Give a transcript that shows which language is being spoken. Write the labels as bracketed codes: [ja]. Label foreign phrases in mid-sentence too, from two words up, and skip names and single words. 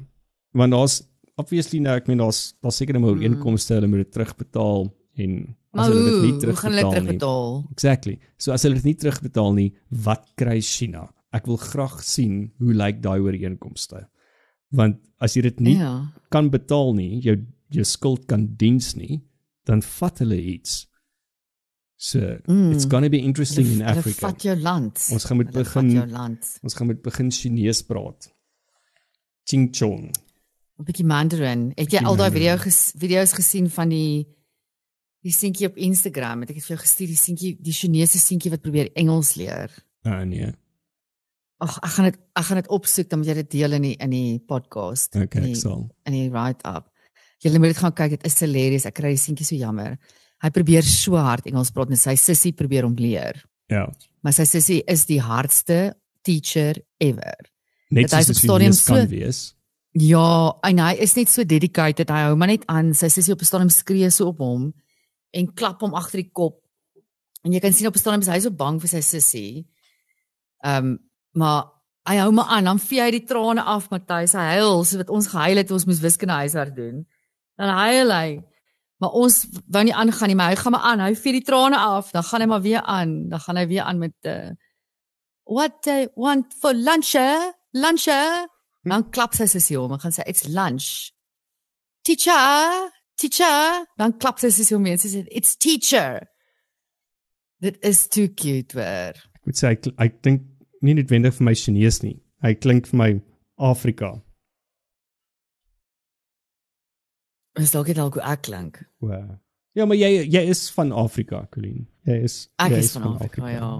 [af] Want daar's obviously nou, ek meen daar's seker nou ooreenkomste, hulle moet dit terugbetaal en as hulle dit nie terugbetaal nie. Exactly. So as hulle dit nie terugbetaal nie, wat kry China? Ek wil graag sien hoe lyk daai ooreenkomste. Want as jy dit nie kan betaal nie, jou skuld kan diens nie, dan vat hulle iets. [en] So, it's gonna be interesting in Africa. [af] Hulle vat jou land. Ons gaan moet begin Chinees praat. Ching chong. 'n bietjie Mandarin. Het jy al daai video's gesien van die seentjie op Instagram? Het ek het vir jou gestuur, die Chinese seentjie wat probeer Engels leer. Nee. Ag, ek gaan dit opsoek, dan moet jy dit deel in die podcast. Okay, ek sal. In die write-up. Julle moet dit gaan kyk, dit is hilarious. Ek kry die seentjie so jammer. Hy probeer so hard Engels praat en sy sussie probeer hom leer. Ja. Maar sy sussie is die hardste [en] teacher ever. [af] Net soos die Chinees kan wees. Ja, en hy is net so dedicated, hy hou maar net aan, sy sussie op 'n stadium skree so op hom en klap hom agter die kop. En jy kan sien op 'n stadium is hy so bang vir sy sussie. Maar hy hou maar aan, dan vee hy die trane af, Matthys, hy huil, so wat ons gehuil het, ons moes wiskunde huiswerk doen. Dan huil hy. Maar ons wou nie aangaan nie, maar hy gaan maar aan, hy vee die trane af, dan gaan hy maar weer aan, dan gaan hy weer aan met [en] what I want for lunch? [af] Dan klap sy sussie hom en gaan sê, [en] it's lunch. Teacher. [af] Dan klap sy sussie hom en sy sê, [en] it's teacher. [af] Dit is [en] too cute, [af] hoor. Ek moet sê, ek dink nie noodwendig vir my Chinees nie. Hy klink vir my Afrika. Is dalk dit al hoe ek klink? Wow. Ja, maar jy is van Afrika, Colleen. Jy is van Afrika, ja.